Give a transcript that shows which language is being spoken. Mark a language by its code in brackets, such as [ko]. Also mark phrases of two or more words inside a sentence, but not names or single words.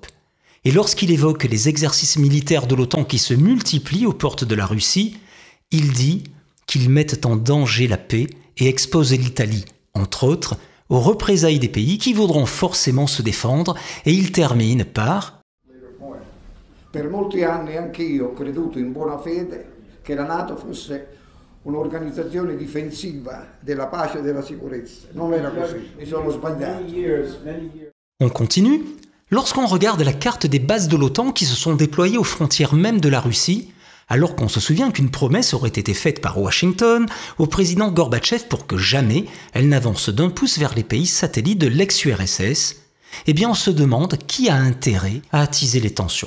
[fr] Et lorsqu'il évoque les exercices militaires de l'OTAN qui se multiplient aux portes de la Russie, il dit qu'ils mettent en danger la paix et exposent l'Italie, entre autres, aux représailles des pays qui voudront forcément se défendre, et il termine par [it] Per molti anni anch'io ho creduto in buona fede che la NATO fosse un'organizzazione difensiva della pace e della sicurezza. Non era così, mi sono sbagliato. [fr] On continue. Lorsqu'on regarde la carte des bases de l'OTAN qui se sont déployées aux frontières même de la Russie, alors qu'on se souvient qu'une promesse aurait été faite par Washington au président Gorbatchev pour que jamais elle n'avance d'un pouce vers les pays satellites de l'ex-URSS, eh bien on se demande qui a intérêt à attiser les tensions.